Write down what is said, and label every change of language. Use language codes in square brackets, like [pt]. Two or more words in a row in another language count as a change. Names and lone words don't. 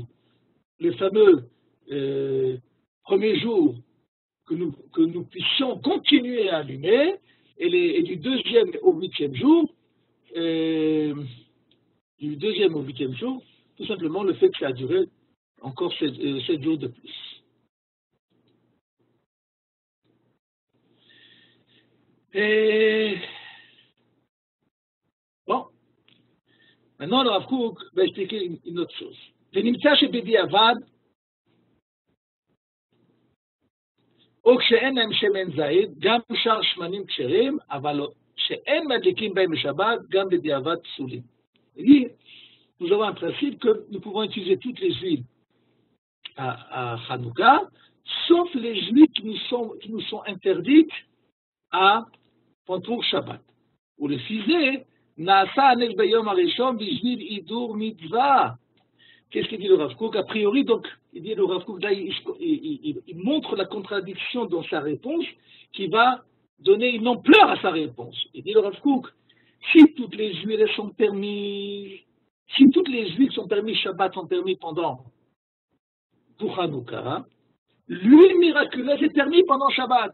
[fr] Le fameux premier jour que nous puissions continuer à allumer, et du 2e au 8e jour, tout simplement le fait que ça a duré encore 7 jours de plus. Bon, maintenant le Rav Kook va expliquer une autre chose. [he] ונמצא שבדיעבד, או כשאין להם שמן זית, גם שאר שמנים כשרים, אבל שאין מדליקים בהם בשבת, גם בדיעבד פסולים. [fr] Nous avons un principe que nous pouvons utiliser toutes les huiles à Hanouka, sauf les huiles qui nous sont interdites pour Shabbat. [he] ולפי זה, נעשה הנס ביום הראשון בשביל הידור מצווה. [fr] Qu'est-ce qu'il dit le Rav Kook? A priori, donc, il dit le Rav Kook, là, il montre la contradiction dans sa réponse, qui va donner une ampleur à sa réponse. Il dit le Rav Kook, si toutes les huiles sont permises, si toutes les huiles sont permises, Shabbat sont permis pour Hanouka, l'huile miraculeuse est permise pendant Shabbat.